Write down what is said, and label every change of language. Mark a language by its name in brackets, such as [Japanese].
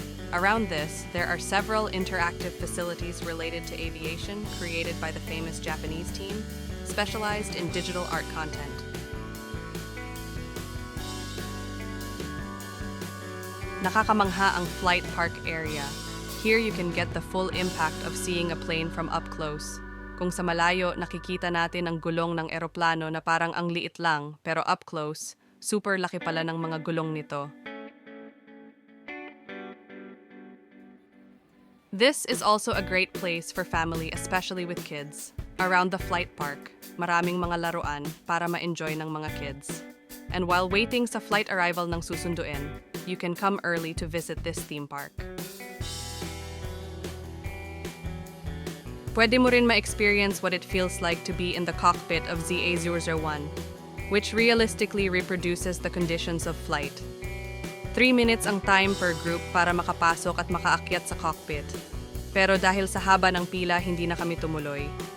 [English] Around this, there are several interactive facilities related to aviation created by the famous Japanese team, specialized in digital art content. [Filipino] Nakakamangha ang flight park area. [English] Here you can get the full impact of seeing a plane from up close. [Filipino] Kung sa malayo, nakikita natin ang gulong ng eroplano na parang ang liit lang, pero up close, super laki pala ng mga gulong nito. [English] This is also a great place for family, especially with kids. Around the flight park, [Filipino] maraming mga laruan para ma-enjoy ng mga kids. [English] And while waiting [Filipino] sa flight arrival ng susunduin, [English] you can come early to visit this theme park. [Filipino] Pwede mo rin ma-experience [English] what it feels like to be in the cockpit of ZA001, which realistically reproduces the conditions of flight. [Filipino] 3 minutes ang time per group para makapasok at makaakyat sa cockpit. Pero dahil sa haba ng pila, hindi na kami tumuloy.